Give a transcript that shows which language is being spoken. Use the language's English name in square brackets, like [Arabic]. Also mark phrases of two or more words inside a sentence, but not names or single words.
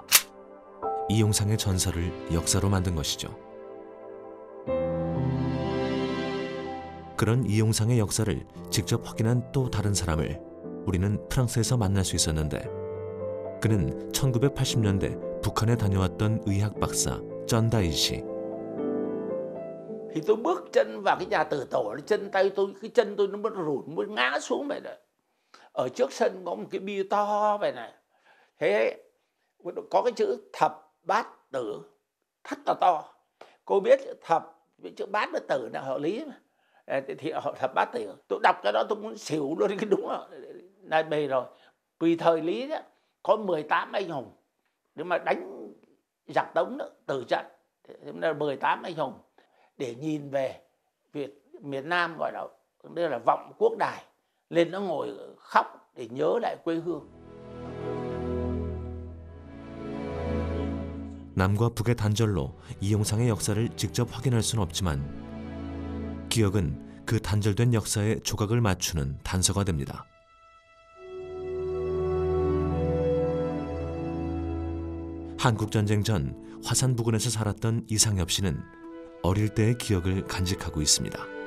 [Korean] 이용상의 전설을 역사로 만든 것이죠. 그런 이용상의 역사를 직접 확인한 또 다른 사람을 우리는 프랑스에서 만날 수 있었는데, 그는 1980년대 북한에 다녀왔던 의학 박사 쩐다이 씨. [Vietnamese] Thì tôi bước chân vào cái nhà tử tổ, chân tay tôi, cái chân tôi nó mới ngã xuống vậy này. Ở trước sân có một cái bia to vậy này. Thế có cái chữ thập bát tử rất là to. Cô biết thập với chữ bát với tử là họ lý mà. Thì họ thập bát tử. Tôi đọc cái đó tôi muốn xỉu luôn, cái đúng rồi. Này bề rồi. Vì thời Lý đó, có 18 anh hùng để mà đánh giặc Tống đó, tử trận. Thế là 18 anh hùng. Để nhìn về miền Nam gọi là đây là vọng quốc đài, lên nó ngồi khóc để nhớ lại quê hương. [Korean] 남과 북의 단절로 이용상의 역사를 직접 확인할 수는 없지만, 기억은 그 단절된 역사에 조각을 맞추는 단서가 됩니다. 한국전쟁 전 화산 부근에서 살았던 이상엽 씨는 어릴 때의 기억을 간직하고 있습니다.